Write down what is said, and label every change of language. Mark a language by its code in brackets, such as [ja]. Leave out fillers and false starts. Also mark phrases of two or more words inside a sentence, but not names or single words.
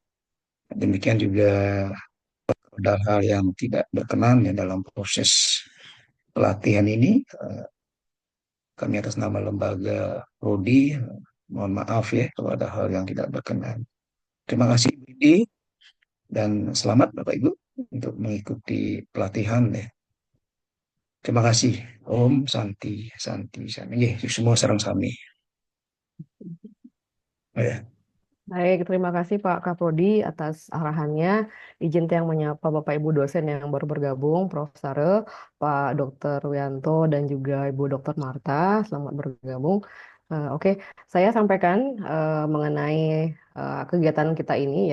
[id] Demikian juga ada hal yang tidak berkenan ya dalam proses pelatihan ini, kami atas nama lembaga prodi mohon maaf ya kalau ada hal yang tidak berkenan. Terima kasih Bu Indi dan selamat Bapak Ibu untuk mengikuti pelatihan ya. Terima kasih. [sa] Om Santi, Santi, Santi. [ban] Nggih, semua sareng sami. [id] Oh, ya. Baik, terima kasih Pak Kaprodi atas arahannya. Izin yang menyapa Bapak Ibu dosen yang baru bergabung, Prof. Sare, Pak Dr. Wianto, dan juga Ibu Dr. Marta. Selamat bergabung. Oke, saya sampaikan mengenai kegiatan kita ini ya.